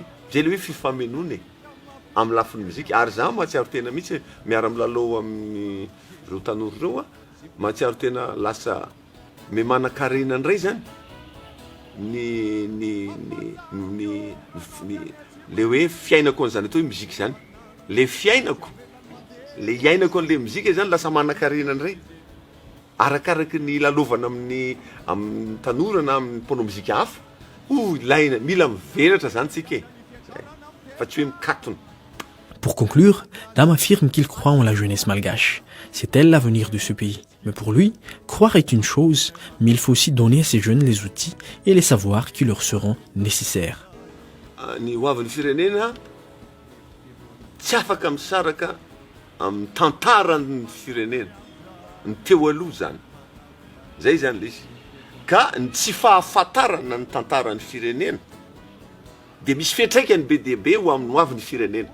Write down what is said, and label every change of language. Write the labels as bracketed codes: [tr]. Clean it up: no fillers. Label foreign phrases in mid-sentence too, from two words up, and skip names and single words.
[mg] Izay le hoe fifamenoana amin'ny lafin'ny muzika. Ary za mahatsiaro tena mihitsy miara-milalao amin'ny reo tanora reo mahatsiaro tena lasa memana-karenany ray zany le hoe fiainako an'izany atao hoe muzika zany. Le fiainako, le iainako an'le muzika zany lasa manan-karenany ray. Arakaraky ny lalovana amin'ny tanora na amin'ny mpanao muzika hafa, ilaina mila mivelatra zany tsika fa tsy hoe mikatona. [fr] Pour conclure, Dame affirme qu'il croit en la jeunesse malgache. C'est elle l'avenir de ce pays. Mais pour lui, croire est une chose, mais il faut aussi donner à ces jeunes les outils et les savoirs qui leur seront nécessaires. [mg] Ny hoavin'ny firenena tsy afaka misaraka amin'ny tantaran'ny firenena, ny teo aloha zany. Zay zany le izy. Ka ny tsy fahafantarana ny tantaran'ny firenena dia misy fiantraikany be dia be ho amin'ny hoavin'ny firenena.